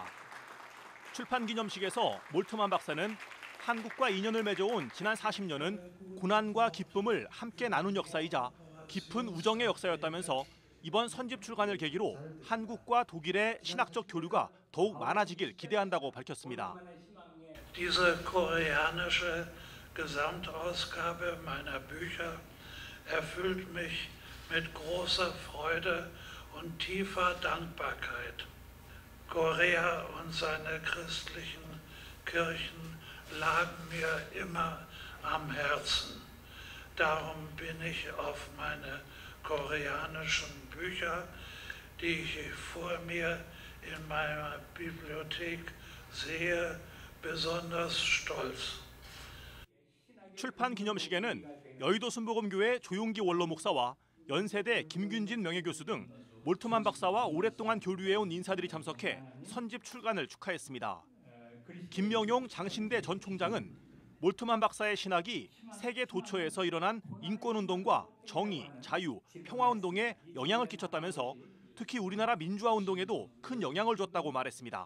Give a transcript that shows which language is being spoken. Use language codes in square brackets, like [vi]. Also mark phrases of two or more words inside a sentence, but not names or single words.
[ko] 출판 기념식에서 몰트만 박사는 한국과 인연을 맺어온 지난 40년은 고난과 기쁨을 함께 나눈 역사이자 깊은 우정의 역사였다면서 이번 선집 출간을 계기로 한국과 독일의 신학적 교류가 더욱 많아지길 기대한다고 밝혔습니다. [de] Diese koreanische Gesamtausgabe meiner Bücher erfüllt mich mit großer Freude und tiefer Dankbarkeit. Korea und seine christlichen Kirchen lagen mir immer am Herzen. Darum bin ich auf meine koreanischen Bücher, die ich vor mir in meiner Bibliothek sehe, besonders stolz. [ko] 출판 기념식에는 여의도 순복음교회 조용기 원로 목사와 연세대 김균진 명예교수 등 몰트만 박사와 오랫동안 교류해온 인사들이 참석해 선집 출간을 축하했습니다. 김명용 장신대 전 총장은 몰트만 박사의 신학이 세계 도처에서 일어난 인권운동과 정의, 자유, 평화운동에 영향을 끼쳤다면서 특히 우리나라 민주화운동에도 큰 영향을 줬다고 말했습니다.